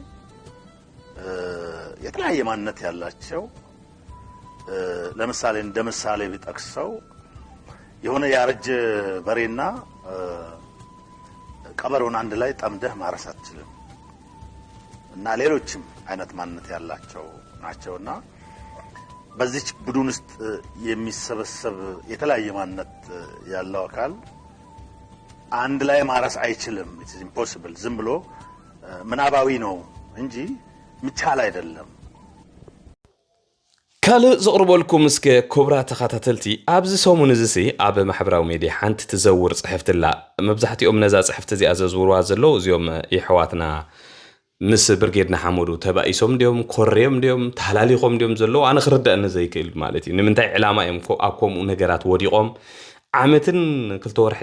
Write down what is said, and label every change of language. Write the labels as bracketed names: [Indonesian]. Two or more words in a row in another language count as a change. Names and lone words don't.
[Amharic] የተለያየ ማንነት ያላቸው ለምሳሌ እንደ ምሳሌ ቢጠቅሰው የሆነ ያረጀ በሬና ቀበሮን አንድ ላይ ጠምደህ ማረስ አትችልም እና ሌሎችም አይነት ማንነት ያላቸው ናቸውና በዚህ ቡድን ውስጥ የሚሰበሰብ የተለያየ ማንነት ያለው አካል አንድ ላይ ማራስ አይችልም [English] it is impossible [Amharic] ዝም ብሎ ምናባዊ ነው እንጂ ምቻል አይደለም [Tigrinya] ካልእ ዘቕርበልኩም እስከ ኮብራ ተኸታተልቲ ኣብዚ ሰሙን እዚ ሲ ኣብ ማሕበራዊ ሚድያ ሓንቲ ትዘውር ጽሕፍትላ መብዛሕትኦም ነዛ ጽሕፍቲ እዚኣ ዘዝውርዋ ዘለዉ እዚኦም ይሕዋትና ምስ ብርጌድና ሓመዱ ተባኢሶም እንዲኦም ኮርዮም እንዲኦም ተሃላሊኾም እንዲኦም ዘለዉ ኣነ ክርዳእኒ ዘይክእል ማለት እዩ ንምንታይ ዕላማ እዮም ኣብ ከምኡ ነገራት ወዲቖም ዓመትን 2 ወርሕን